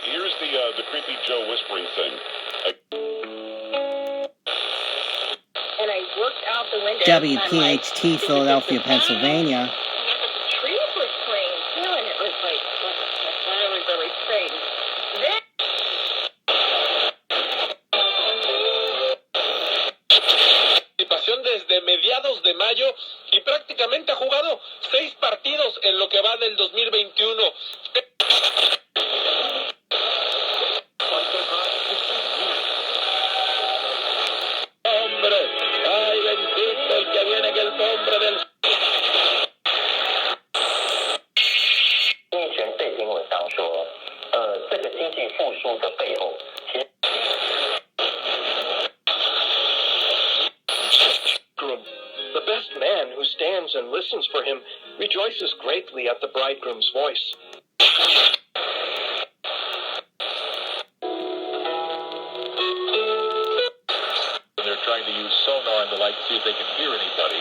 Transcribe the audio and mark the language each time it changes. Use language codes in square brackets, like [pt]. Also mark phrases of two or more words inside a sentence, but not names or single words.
[en] Here's the creepy Joe whispering thing. And I worked out the window. WPHT, Philadelphia, Pennsylvania. The trees were swaying too, and it was like really, really strange. Then [es] Participación desde mediados de mayo y prácticamente ha jugado 6 partidos en lo que va del 2021. Hombre, ay bendito el que viene, que el nombre del... [zh] 目前被新闻上说，这个经济复苏的背后，其实 [en] The best man who stands and listens for him rejoices greatly at the bridegroom's voice. They're trying to use sonar and the like to see if they can hear anybody.